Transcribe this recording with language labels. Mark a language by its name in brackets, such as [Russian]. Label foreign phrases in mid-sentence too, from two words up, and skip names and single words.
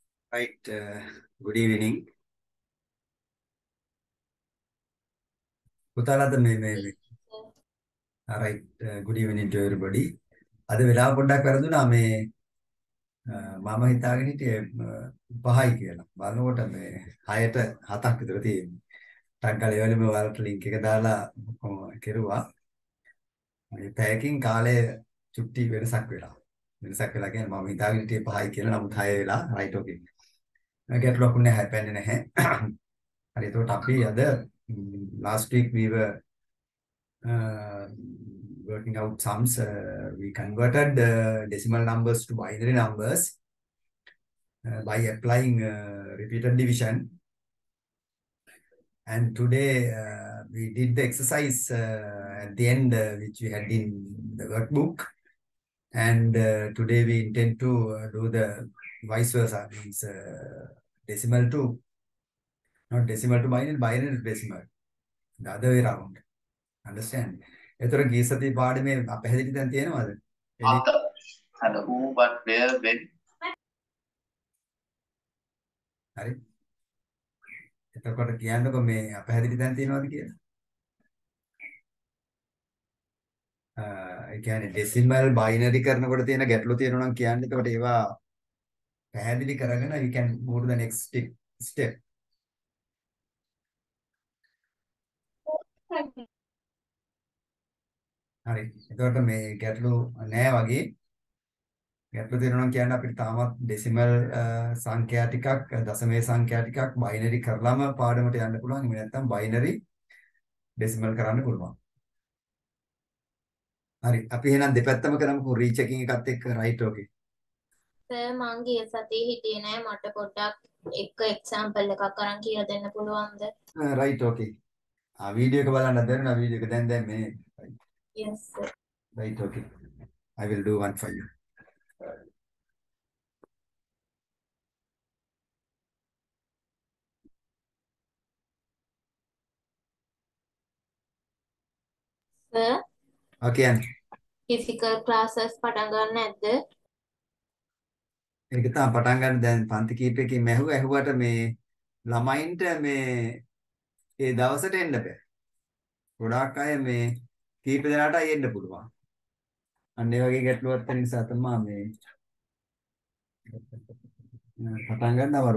[English] Right. Good evening. [Sinhala] පුතාලාද මේ right. [English] Good evening to everybody. [Sinhala] අද වෙලාව පොඩ්ඩක් වැරදුනා මේ මම හිතාගෙන හිටියේ 5යි කියලා. බලනකොට මේ 6ට 7ක් විතර තියෙන්නේ. ටක් ගාලා ඒ වෙලෙම ඔයාලට link එක දාලා කෙරුවා. මේ පැයකින් කාලය චුට්ටි වෙනසක් වෙලා. වෙනසක් වෙලා කියන්නේ මම හිතාගෙන හිටියේ 5යි කියලා. නමුත් 6 වෙලා [English] right okay. [Sinhala] ගැටලුවක් නැහැ හැපෙන්නේ නැහැ. හරි එතකොට අපි අද [English] last week we were uh, working out sums. We converted decimal numbers to binary numbers by applying repeated division. And today we did the exercise at the end, which we had in the workbook. And today we intend to do the vice versa, means decimal to, not decimal to binary, binary to decimal, the other way around. Understand? [Sinhala] එතකොට ගිය සතියේ පාඩමේ පැහැදිලි දැන් තියෙනවද? After and who, but where, when. හරි. එතකොට කියන්නකො මේ පැහැදිලි දැන් තියෙනවද කියලා? ඒ කියන්නේ [English] decimal binary [Sinhala] කරනකොට තියෙන ගැටලු තියෙනවා නම් කියන්න. එතකොට ඒවා පැහැදිලි කරගෙන [English] you can move to the next step. [Sinhala] හරි. එතකොට මේ ගැටලු නෑ වගේ. ගැටලු තියෙනවා නම් කියන්න අපිට තාමත් ඩෙසිමල් සංඛ්‍යා ටිකක් දශමයේ සංඛ්‍යා ටිකක් බයිනරි කරලම පාඩමට යන්න පුළුවන්. එහෙම නැත්නම් [English] binary decimal [Sinhala] කරන්න පුළුවන්. හරි. අපි එහෙනම් දෙපැත්තම කරමුකෝ රීචෙකින් එකත් එක්ක [English] right okay. [Sinhala] සර් මං ගිය සතියේ හිටියේ නෑ මට පොඩ්ඩක් එක එක්සැම්පල් එකක් අරන් කියලා දෙන්න පුළුවන්ද? [English] right okay. [Sinhala] වීඩියෝ එක බලන්න දැනුණා වීඩියෝ එක දැන් මේ [English] yes sir. right okay. I will do one for you. sir okay. physical classes [Sinhala] පටන් ගන්න නැද්ද? ඒක තමයි පටන් ගන්න දැන් පන්ති කීපයකින් ඇහුවට මේ ළමයින්ට මේ ඒ දවසට එන්න බෑ. ගොඩාක් අය මේ කීප දෙනාටයි එන්න පුළුවන්. අන්න ඒ වගේ ගැටලුවක් තියෙන නිසා තමයි මේ පටන් ගන්නවා.